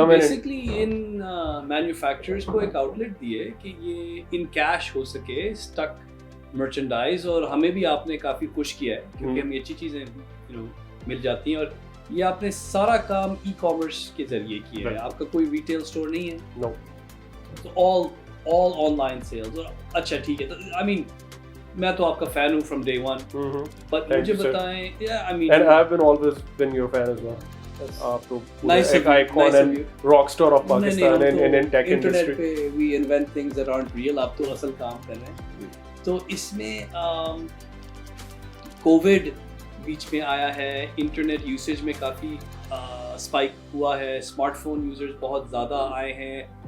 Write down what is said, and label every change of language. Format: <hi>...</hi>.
<ur>Basically ان manufacturers کو ایک out let the ہے کہ یہ ان کیش ہو سکے اسٹک مرچنڈائز, اور ہمیں بھی آپ نے کافی خوش کیا ہے کیونکہ ہمیں اچھی چیزیں مل جاتی ہیں. اور یہ آپ نے سارا کام ای کامرس کے ذریعے کیا ہے, آپ کا کوئی ریٹیل اسٹور نہیں ہے.</ur> <en>No, تو all online sales.</en> <ur>اچھا ٹھیک ہے, آئی مین میں تو آپ کا فین ہوں فرام ڈے ون, بٹ مجھے بتائیں, آئی مین</ur> <en>and I've been always been your fan as well.</en> <ur>آپ تو ایک icon</ur> <en>And rock star of Pakistan in tech industry پہ we invent things that aren't real.</en> <ur>آپ تو اصل کام کر رہے ہیں. تو اس میں کووڈ بیچ میں آیا ہے, انٹرنیٹ یوسیج میں کافی اسپائک ہوا ہے, اسمارٹ فون یوزرز بہت زیادہ آئے ہیں.</ur>